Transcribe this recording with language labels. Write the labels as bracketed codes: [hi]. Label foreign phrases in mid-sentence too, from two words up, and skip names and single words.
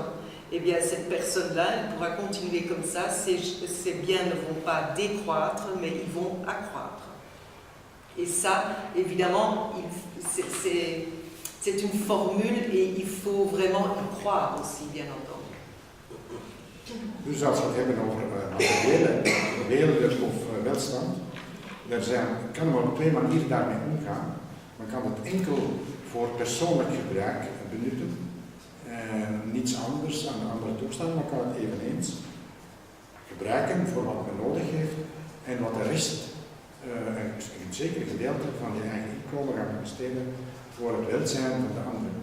[fr] Eh bien, cette personne-là, elle pourra continuer comme ça, ses biens ne vont pas décroître, mais ils vont accroître. Et ça, évidemment, c'est une formule et il faut vraiment y croire aussi, bien entendu. [nl] Dus als we het hebben over materiële beelden of welstand. Kan men op 2 manieren daarmee omgaan. Men kan het enkel voor persoonlijk gebruik benutten. Niets anders aan de andere toestanden, maar kan het eveneens gebruiken voor wat men nodig heeft en wat de rest, een zeker gedeelte van je eigen inkomen gaan besteden voor het welzijn van de anderen.